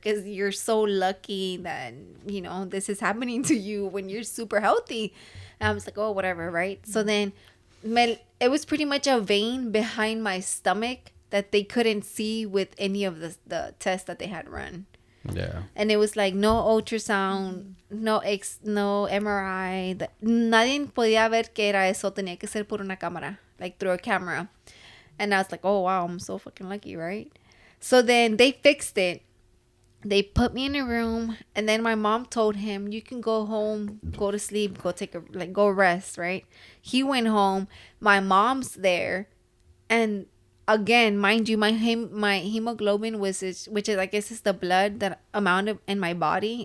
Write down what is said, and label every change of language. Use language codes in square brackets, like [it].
[en] Because you're so lucky that, this is happening to you when you're super healthy. And I was like, oh, whatever, right? So then it was pretty much a vein behind my stomach that they couldn't see with any of the tests that they had run. Yeah. And it was like no ultrasound, no MRI. [es] Nadie podía ver que era eso. Tenía que ser por una cámara, [en] like through a camera. And I was like, oh, wow, I'm so fucking lucky, right? So then they fixed it. They put me in a room, and then my mom told him, you can go home, go to sleep, go rest, right? He went home. My mom's there. And again, mind you, my hemoglobin which is, I guess, is the blood that amount in my body.